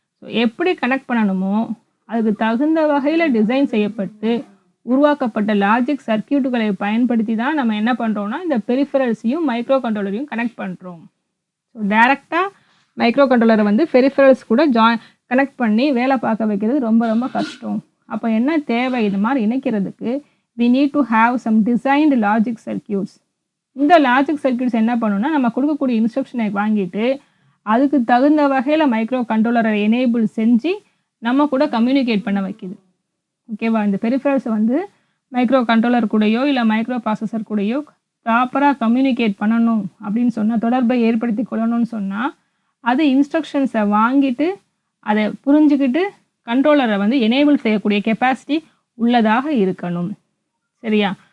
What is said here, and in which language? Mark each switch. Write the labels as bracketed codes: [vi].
[ta] So எப்படி connect பண்ணணுமோ அதுக்கு தகுந்த வகையில் டிசைன் செய்யப்பட்டு உருவாக்கப்பட்ட லாஜிக் சர்க்கியூட்டுகளை பயன்படுத்தி தான் நம்ம என்ன பண்ணுறோம்னா இந்த பெரிஃபரல்ஸையும் மைக்ரோ கண்ட்ரோலரையும் கனெக்ட் பண்ணுறோம். ஸோ டைரெக்டாக மைக்ரோ கண்ட்ரோலரை வந்து பெரிஃபரல்ஸ் கூட கனெக்ட் பண்ணி வேலை பார்க்க வைக்கிறது ரொம்ப ரொம்ப கஷ்டம். அப்போ என்ன தேவை? இது மாதிரி இணைக்கிறதுக்கு [en] we need to have some designed logic circuits. [ta] இந்த லாஜிக் சர்க்கியூட்ஸ் என்ன பண்ணுன்னா நம்ம கொடுக்கக்கூடிய இன்ஸ்ட்ரக்ஷனை வாங்கிட்டு அதுக்கு தகுந்த வகையில் மைக்ரோ கண்ட்ரோலரை எனேபிள் செஞ்சு நம்ம கூட கம்யூனிகேட் பண்ண வைக்கிது. ஓகேவா? இந்த பெரிஃபரல்ஸை வந்து மைக்ரோ கண்ட்ரோலர் கூடயோ இல்லை மைக்ரோ ப்ராசஸர் கூடயோ ப்ராப்பராக கம்யூனிகேட் பண்ணணும் அப்படின்னு சொன்னால், தொடர்பை ஏற்படுத்தி கொள்ளணும்னு சொன்னால் அது இன்ஸ்ட்ரக்ஷன்ஸை வாங்கிட்டு அதை புரிஞ்சுக்கிட்டு கண்ட்ரோலரை வந்து எனேபிள் செய்யக்கூடிய கெப்பாசிட்டி உள்ளதாக இருக்கணும். சரியா?